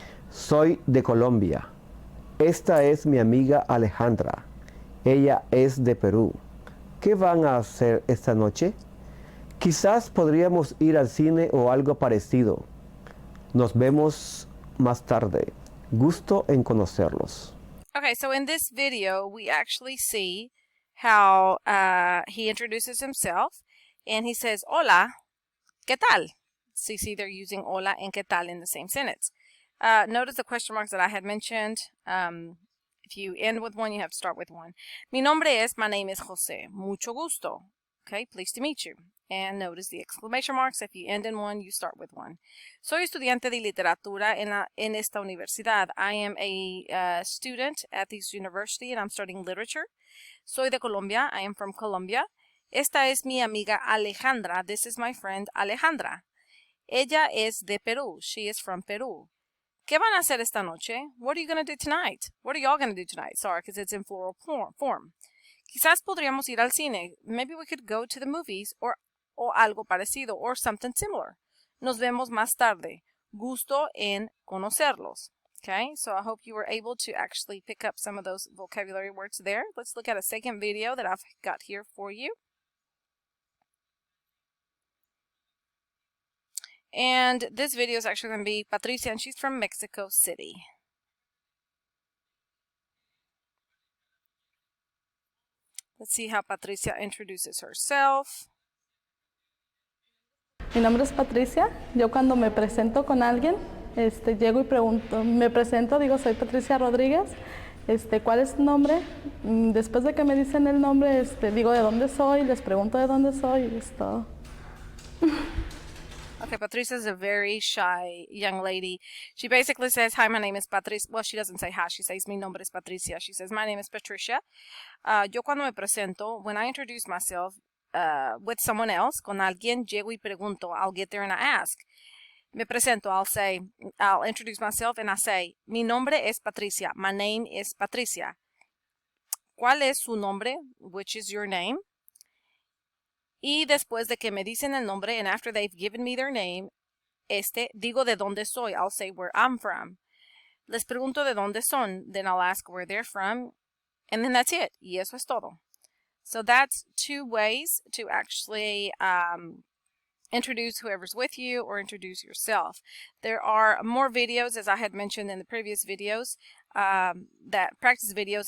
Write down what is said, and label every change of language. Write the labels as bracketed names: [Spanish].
[Spanish] Soy de Colombia. Esta es mi amiga Alejandra. Ella es de Perú. ¿Qué van a hacer esta noche? Quizás podríamos ir al cine o algo parecido. Nos vemos más tarde. Gusto en conocerlos. [English] Okay, so in this video, we actually see how he introduces himself, and he says, [Spanish] hola, ¿qué tal? [English] So you see they're using hola and [Spanish] ¿qué tal [English] in the same sentence. Notice the question marks that I had mentioned. If you end with one, you have to start with one. [Spanish] Mi nombre es, [English] my name is Jose. [Spanish] Mucho gusto. [English] Okay, pleased to meet you. And notice the exclamation marks. If you end in one, you start with one. [Spanish] Soy estudiante de literatura en esta universidad. [English] I am a student at this university and I'm studying literature. [Spanish] Soy de Colombia. [English] I am from Colombia. [Spanish] Esta es mi amiga Alejandra. [English] This is my friend Alejandra. [Spanish] Ella es de Perú. [English] She is from Peru. [Spanish] ¿Qué van a hacer esta noche? [English] What are you going to do tonight? What are y'all going to do tonight? Sorry, because it's in plural form. [Spanish] Quizás podríamos ir al cine. [English] Maybe we could go to the movies or [Spanish] algo parecido [English] or something similar. [Spanish] Nos vemos más tarde. Gusto en conocerlos. [English] Okay, so I hope you were able to actually pick up some of those vocabulary words there. Let's look at a second video that I've got here for you. And this video is actually going to be Patricia, and she's from Mexico City. Let's see how Patricia introduces herself. [Spanish] Mi nombre es Patricia. Yo cuando me presento con alguien, llego y pregunto, me presento, digo, soy Patricia Rodríguez. ¿Cuál es tu nombre? Después de que me dicen el nombre, digo de dónde soy, les pregunto de dónde soy y es todo. [English] Okay, Patricia is a very shy young lady. She basically says, hi, my name is Patricia. Well, she doesn't say hi. She says, [Spanish] mi nombre es Patricia. [English] She says, my name is Patricia. [Spanish] Yo cuando me presento, [English] when I introduce myself with someone else, [Spanish] con alguien, llego y pregunto. [English] I'll get there and I ask. [Spanish] Me presento, [English] I'll introduce myself and I say, [Spanish] mi nombre es Patricia. [English] My name is Patricia. [Spanish] ¿Cuál es su nombre? [English] Which is your name? [Spanish] Y después de que me dicen el nombre, [English] and after they've given me their name, [Spanish] digo de dónde soy. [English] I'll say where I'm from. [Spanish] Les pregunto de dónde son. [English] Then I'll ask where they're from. And then that's it. [Spanish] Y eso es todo. [English] So that's two ways to actually introduce whoever's with you or introduce yourself. There are more videos, as I had mentioned in the previous videos, that practice videos.